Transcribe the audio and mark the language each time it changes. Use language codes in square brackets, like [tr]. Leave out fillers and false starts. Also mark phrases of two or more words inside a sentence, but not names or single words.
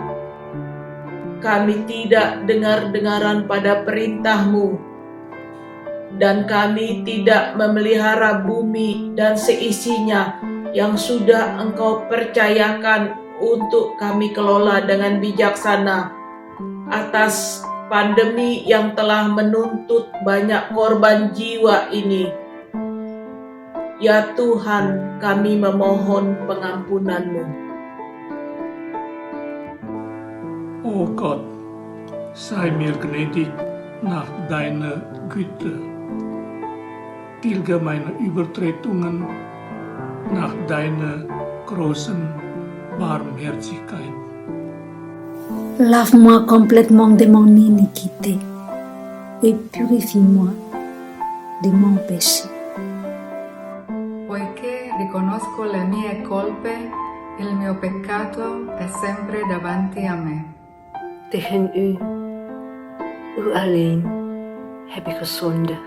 [id] Kami tidak dengar-dengaran pada perintah-Mu, dan kami tidak memelihara bumi dan seisinya yang sudah Engkau percayakan untuk kami kelola dengan bijaksana atas pandemi yang telah menuntut banyak korban jiwa ini. Ya Tuhan, kami memohon pengampunan-Mu. [de] O Gott, sei mir gnädig nach deiner Güte. Tilge meine Übertretungen nach deiner großen Barmherzigkeit. [fr] Lave-moi complètement de mon iniquité et purifie-moi de mon péché. [it] Poiché riconosco le mie colpe, il mio peccato è sempre davanti a me. [nl] Tegen u alleen heb ik gezondigd.